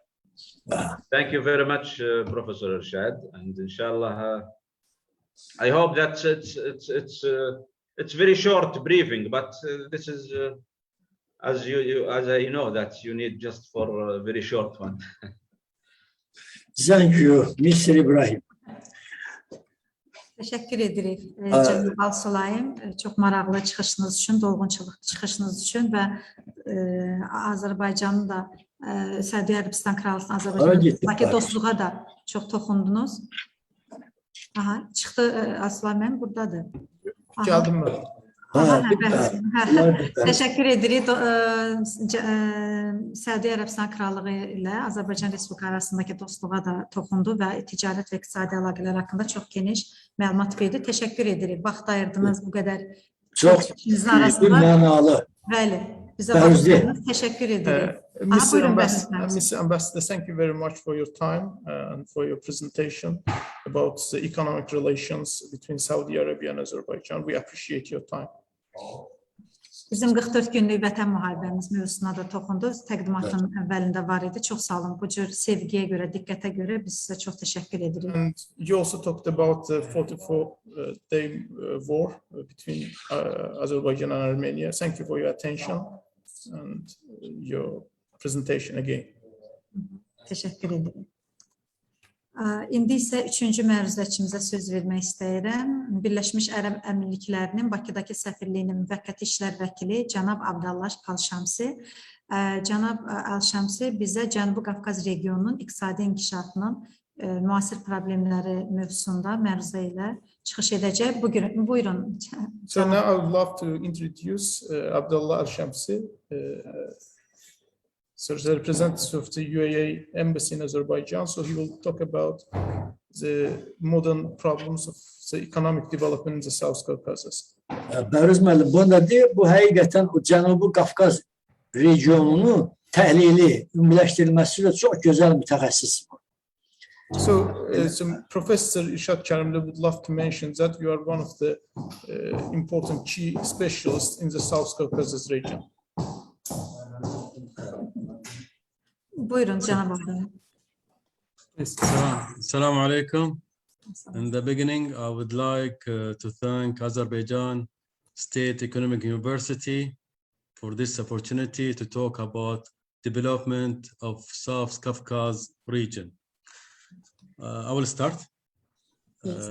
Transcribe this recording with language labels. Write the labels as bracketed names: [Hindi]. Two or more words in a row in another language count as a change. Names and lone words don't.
[English] Thank you very much, Professor Irshad, and inshallah, I hope that it's very short briefing, but this is as I know that you need just for a very short one. Thank you, Mr. Ibrahim. [Azerbaijani] Teşekkür edirik Cənab Al-Sulayim, çox maraqlı çıxışınız üçün, dolğunçuluq çıxışınız üçün və Azərbaycanın da Səudiyyə Ərəbistan Krallığının Azərbaycanla dostluğa da çox toxundunuz. Aha, çıxdı Al-Sulayim, buradadır. Gəldim mən. Teşekkür edirik. Səudiyyə Ərəbistan Krallığı ilə Azərbaycan Respublikası arasındakı dostluğa da toxundu və ticarət və iqtisadi əlaqələr haqqında çox geniş məlumat verdi. Teşekkür edirik. Vaxt ayırdınız bu qədər. Çox mənalı. Bəli, bizə vaxtınız. Teşekkür edirik. [English] Mr. Ambassador, thank you very much for your time and for your presentation about the economic relations between Saudi Arabia and Azerbaijan. We appreciate your time. [Azerbaijani] Bizim 44 günlük vətən müharibəmiz mövzusuna da toxundu. Təqdimatın əvvəlində var idi. Çox sağ olun. Bu cür sevgiyə görə, diqqətə görə biz sizə çox təşəkkür edirik. [English] And you also talked about the 44-day war between Azerbaijan and Armenia. Thank you for your attention and your presentation again. [Azerbaijani] Təşəkkür edirik. İndi isə üçüncü məruzəçimizə söz vermək istəyirəm. Birləşmiş Ərəb Əmirliklərinin Bakıdakı səfirliyinin müvəqqəti işlər vəkili cənab Abdallah Al-Şamsi. Cənab Al-Şamsi bizə Cənubi Qafqaz regionunun iqtisadi inkişafının müasir problemləri mövzusunda məruzə ilə çıxış edəcək. Buyurun. [English] So now I would love to introduce Abdallah Al-Şamsi, so the representative of the UAE embassy in Azerbaijan. So he will talk about the modern problems of the economic development in the South Caucasus. [Azerbaijani] Bəruz müəllim, bu nədir? Bu həqiqətən o Cənubi Qafqaz regionunu təhlili, ümumiləşdirilməsi ilə çox gözəl mütəxəssis. [English] So Professor İrşad Kərimli would love to mention that you are one of the important key specialists in the South Caucasus region. [Azerbaijani] Buyurun cənab Abdallah. [Arabic] Assalamu alaikum. [English] In the beginning, I would like to thank Azerbaijan State Economic University for this opportunity to talk about development of South Caucasus region. I will start. Yes.